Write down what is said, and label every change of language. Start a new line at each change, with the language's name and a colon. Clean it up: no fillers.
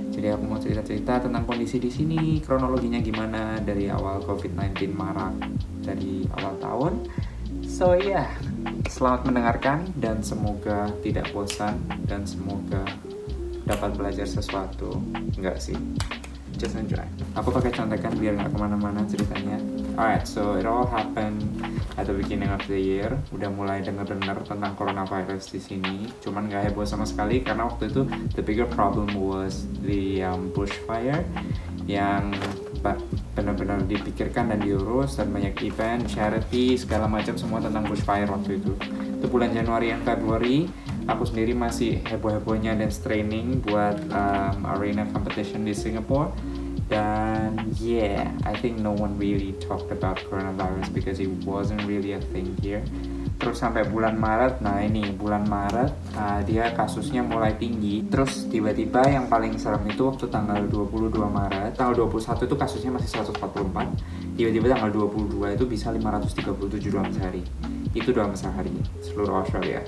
Indonesian: Jadi aku mau cerita-cerita tentang kondisi di sini, kronologinya gimana dari awal COVID-19 marak dari awal tahun.
English: So yeah,
Indonesian: selamat mendengarkan dan semoga tidak bosan dan semoga dapat belajar sesuatu. Enggak sih,
English: just enjoy.
Indonesian: Aku pakai contekan biar nggak kemana-mana ceritanya.
English: Alright, so it all happened at the beginning of the year.
Indonesian: Udah mulai dengar-dengar tentang coronavirus di sini. Cuman nggak heboh sama sekali karena waktu itu
English: the bigger problem was the bushfire
Indonesian: yang benar-benar dipikirkan dan diurus, dan banyak event, charity, segala macam semua tentang bushfire waktu itu. Itu bulan Januari dan Februari. Aku sendiri masih heboh-hebohnya dan training buat arena competition di Singapore. Dan
English: yeah, I think no one really talked about coronavirus because it wasn't really a thing here.
Indonesian: Terus sampai bulan Maret, nah ini bulan Maret dia kasusnya mulai tinggi. Terus tiba-tiba yang paling serem itu waktu tanggal 22 Maret, tanggal 21 itu kasusnya masih 144. Tiba-tiba tanggal 22 itu bisa 537 dalam sehari. Itu dalam sehari seluruh Australia.